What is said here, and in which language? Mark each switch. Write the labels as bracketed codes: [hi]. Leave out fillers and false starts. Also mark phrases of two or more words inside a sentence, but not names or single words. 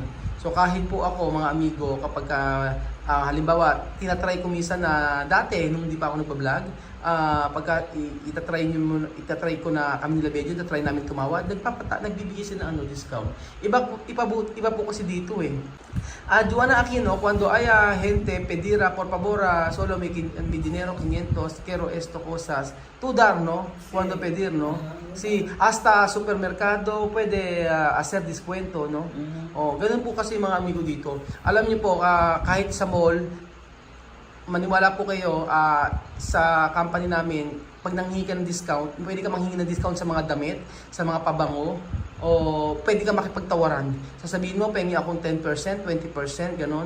[tl] So kahit po ako, mga amigo, kapag halimbawa, tinatry ko minsan na dati, nung hindi pa ako nagpa-vlog, pagka itatry ko na kami nila Bedyo, itatry namin tumawad, nagbibigay sila ng discount. Iba po kasi dito eh. Joanna Aquino, [es] cuando haya gente pedira, por favor, solo mi dinero 500, quiero esto cosas, tú dar, ¿no? Cuando pedir, ¿no? Sí, hasta supermercado puede hacer descuento, no? [tl] Ganun po kasi mga amigo dito. Alam niyo po, kahit sa mall, maniwala po kayo sa company namin, pag nanghingi ka ng discount, pwede ka manghingi ng discount sa mga damit, sa mga pabango, o pwede ka makipagtawaran. Sasabihin mo, pengi akong 10%, 20%, ganon.